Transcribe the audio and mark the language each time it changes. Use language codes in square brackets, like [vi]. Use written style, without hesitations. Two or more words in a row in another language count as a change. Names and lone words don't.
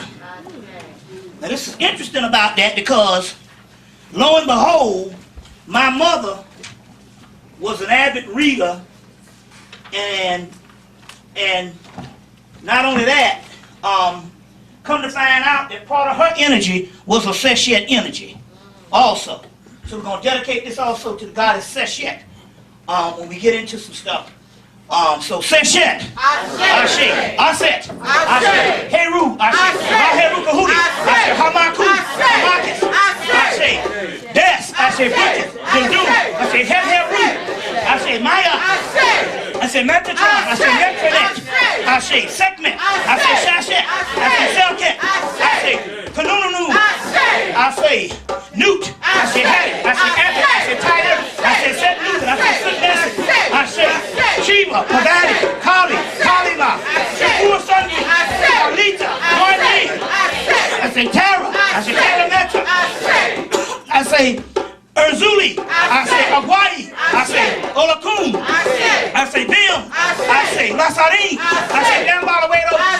[en] Now this is interesting about that because, lo and behold, my mother was an avid reader and And not only that, come to find out that part of her energy was a Seshet energy also. So we're going to dedicate this also to the goddess Seshet when we get into some stuff. So Seshet, Ashe, Aset, Ashe, Heru, Ashe, Heru Kahudi, Ashe, Hamaku, Hamakis, Ashe, Des, Ashe, Buddhist, Dindu, Ashe, Heru, Ashe, Maya, Ashe, Metatron, Ashe, Metronet, Ashe, Sekmet, Ashe, Shashet, Ashe, Selket, Ashe, Kanununu, Ashe, Newt, Ashe, Hattie, Ashe, Epic, Ashe, Tiger, Ashe, Set Newt, Ashe, Sudness, Ashe, Shiva, Pavani, Kali, Kalima, Shapur Sunday, Alita, Marni, I say Tara, I say Kalametra, I say Erzuli, I say Aguayi, I say Olakun, I say Bim, I say Lasarin, I say Dambalawedo,